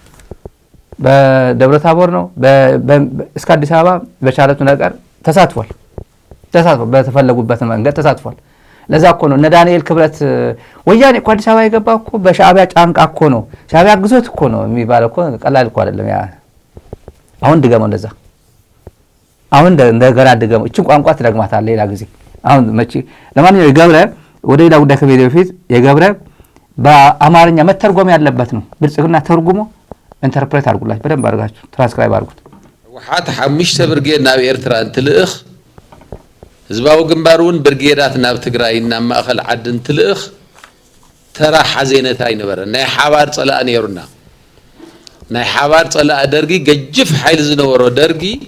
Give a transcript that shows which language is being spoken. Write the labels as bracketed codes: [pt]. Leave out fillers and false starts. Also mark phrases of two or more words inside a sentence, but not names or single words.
[am] በደብረታቦር ነው፣ እስከ አዲስ አበባ በቻለቱ ነገር ተሳትፏል። በተፈለጉበት መንገድ ተሳትፏል። ለዛ እኮ ነው እነ ዳንኤል ክብረት ወያኔ እኮ አዲስ አበባ የገባ እኮ በሻዕቢያ ጫንቃ እኮ ነው፣ ሻዕቢያ ግዞት እኮ ነው የሚባለው እኮ ቀላል እኮ አይደለም። አሁን ድገመው እንደዛ አሁን እንደገና ድገመው። እቺን ቋንቋ ትደግማታለህ ሌላ ጊዜ። አሁን መቼ ለማንኛውም የገብረ ወደ ሌላ ጉዳይ ከመሄድ በፊት የገብረ በአማርኛ መተርጎም ያለበት ነው። ብልጽግና ተርጉሞ ኢንተርፕሬት አድርጉላችሁ፣ በደንብ አድርጋችሁ ትራንስክራይብ አድርጉት። [ti] ህወሓት 5 ብርጌድ ናብ ኤርትራ እንትልእኽ ህዝባዊ ግንባሩን ብርጌዳት ናብ ትግራይና ማእኸል ዓድን ትልእኽ ተራ ሓዘነታ ይነበረ ናይ ሓባር ጸላእ ነይሩና ናይ ሓባር ጸላእ ደርጊ ገጅፍ ሓይል ዝነበሮ ደርጊ